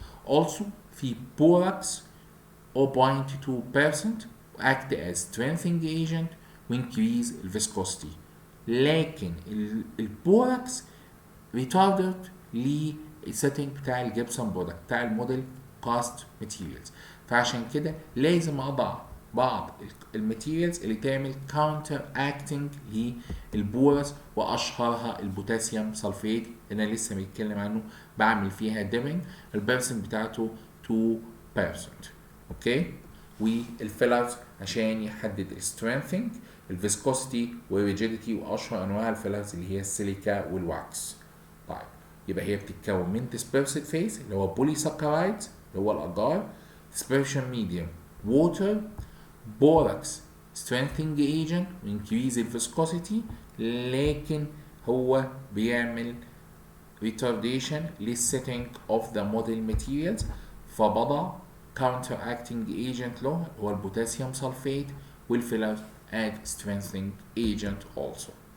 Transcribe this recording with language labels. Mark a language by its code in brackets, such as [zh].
[en] also [ar] في [en] borax 0.2% act as strengthening agent وincrease viscosity. [ar] لكن البوراكس [en] retarded [ar] للسيتنج بتاع الجبسون برودكت بتاع الموديل كاست ماتيريالز. فعشان كده لازم اضع بعض الماتيريالز اللي تعمل كاونتر اكتنج للبورس، واشهرها البوتاسيوم سلفيت اللي انا لسه بتكلم عنه، بعمل فيها ديبنج البيرسنت بتاعته 2%. اوكي. والفيلرز عشان يحدد السترينثينج، الفيسكوسيتي والريجيديتي، واشهر انواع الفيلرز اللي هي السيليكا والواكس. طيب يبقى هي بتتكون من dispersed phase اللي هو polysaccharides اللي هو الاجار، [en] dispersion medium water، borax strengthening agent increase [ar] الفيسكوسيتي، لكن هو بيعمل retardation للsetting [en] of the model materials، [ar] فبضع [en] counteracting agent [ar] له هو البوتاسيوم سلفيت، والفيلر [en] add strengthening agent also.